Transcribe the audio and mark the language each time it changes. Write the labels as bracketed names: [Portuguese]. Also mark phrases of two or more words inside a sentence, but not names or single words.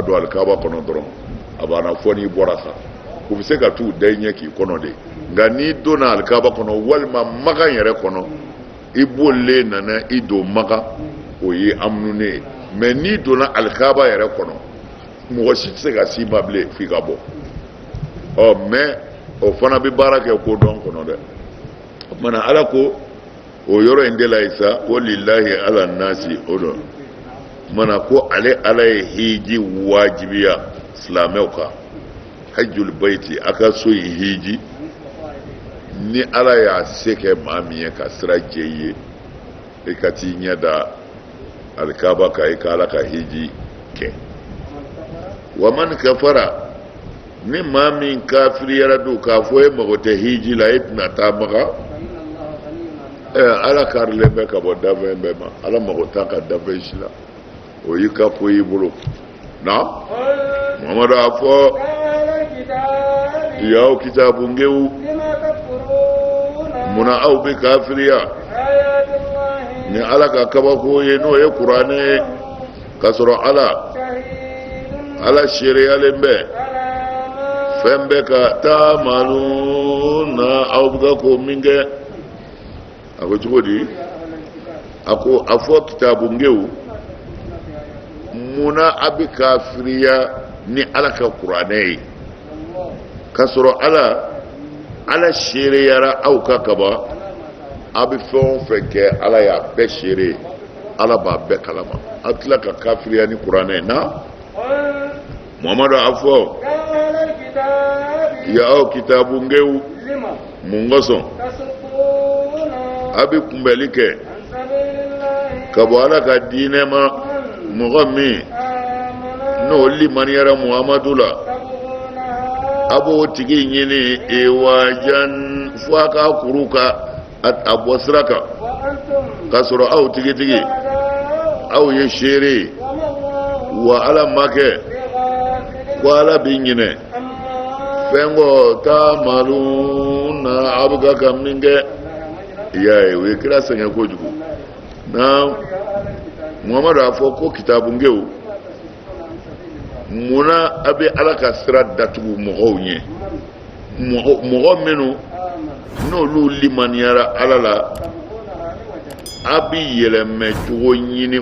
[Bambara] don Alikaba kɔnɔ dɔrɔn a banna fɔ n'i bɔra sa u bɛ se ka t'u da i ɲɛ k'i kɔnɔ de nka n'i donna Alikaba kɔnɔ walima Magan yɛrɛ kɔnɔ i bolilen nana i don Magan o ye amununen ye mais n'i donna Alikaba yɛrɛ kɔnɔ mɔgɔ si tɛ se ka s'i ma bilen f'i ka bɔ mais o fana bɛ baara kɛ ko dɔn kɔnɔ dɛ o tumana Ala ko o yɔrɔ in de la yi sa ko [Arabic] لله على الناس [Bambara] o dɔn o tumana ko Ala ye hiji wajibiya silamɛw kan [Arabic] حج البيت [Bambara] a ka so in hiji ni Ala y'a se kɛ maa min ye ka sira jɛ i ye i ka t'i ɲɛ da Alikaba kan i ka Ala ka hiji kɛ [Arabic] ومن كفر [Bambara] ni maa min kafiriyara don k'a fɔ e mago tɛ hiji la e tɛna taa Magan Ala karilen bɛ ka bɔ dafɛn bɛɛ ma Ala mago t'a ka dafɛn si la o y'i ka ko y'i bolo na Muhammadu a fɔ [Arabic] أهل الكتاب [Bambara] yaw kitabungew [Arabic] لم تكفرون [Bambara] munna aw bɛ kafiriya [Arabic] بآيات الله [Bambara] ni ala ka kabako ye n'o ye kuranɛ ye k'a sɔrɔ ala [Arabic] شهيد [Bambara] seereyalen bɛ [Arabic] على ما [Bambara] fɛn bɛɛ ka taamaluna aw bɛ ka ko min kɛ a ko cogo di a ko a fɔ kitabungew munna a bɛ kafiriya ni ala ka kuranɛ ye k'a sɔrɔ ala seereyara aw ka kaba a bɛ fɛn o fɛn kɛ ala y'a bɛɛ seere ala b'a bɛɛ kalama a tila ka kafiriya ni kuranɛ ye na [Arabic] قل [Bambara] muhamadu a fɔ [Arabic] يا أهل الكتاب [Bambara] ya aw kitabungew [Arabic] لم [Bambara] mun kosɔn [Arabic] تصدون [Bambara] a bɛ kunbɛli kɛ [Arabic] عن سبيل الله [Bambara] ka bɔ ala ka diinɛ ma mɔgɔ min [Arabic] آمن [Bambara] n'o limaniyara muhamadu la [Arabic] تبغونها [Bambara] a b'o tigi ɲini wajan fo a ka kuru ka a bɔ sira kan [Arabic] وأنتم [Bambara] k'a sɔrɔ aw tigitigi [Arabic] شهداء [Bambara] aw ye seere [Arabic] وما الله [Bambara] wa ala ma kɛ [Arabic] بغافل [Bambara] ko ala b'i ɲinɛ [Arabic] عما [Bambara] fɛn kɔ taamaluna a bɛ ka min kɛ i y'a ye o ye kira sɛgɛn kojugu na muhamadu a fɔ ko kitabungew munna a bɛ ala ka sira datugu mɔgɔw ɲɛ mɔgɔ minnu n'olu limaniyara ala la a bɛ yɛlɛmɛ cogo ɲini